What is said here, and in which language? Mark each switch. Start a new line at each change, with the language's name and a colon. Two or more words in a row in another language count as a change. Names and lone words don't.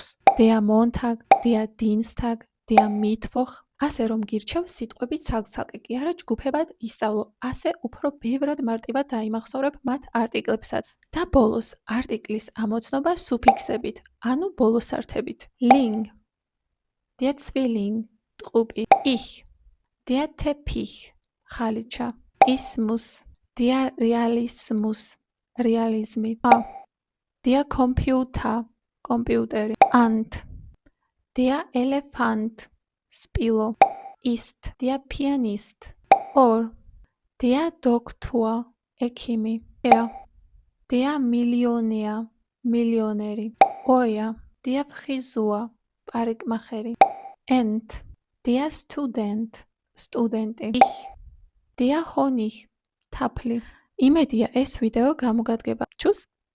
German: Der Montag, der Dienstag, der Mittwoch.
Georgian: ასე რომ გირჩევ სიტყვები ცალკ-ცალკე კი არა ჯგუფებად ისწავლო, ასე უფრო ბევრად მარტივად დაიმახსოვრებ მათ არტიკლებსაც. და ბოლოს არტიკლის ამოცნობა სუფიქსებით, ანუ ბოლოსართებით.
German: ling, der Zwilling, ტყუპი, ich, der Teppich, ხალიჩა, ismus, der Realismus, რეალიზმი, der Computer, კომპიუტერი, ant, der Elefant, სპილო, ist, der Pianist, or, der Doktor, ექიმი, der Millionär, მილიონერი, euer, der Frisur, პარიკმახერი, ent, der Student, სტუდენტი, ich, der Honig,
Georgian: თაფლი. იმედია ეს ვიდეო გამოგადგება.
German: Tschüss!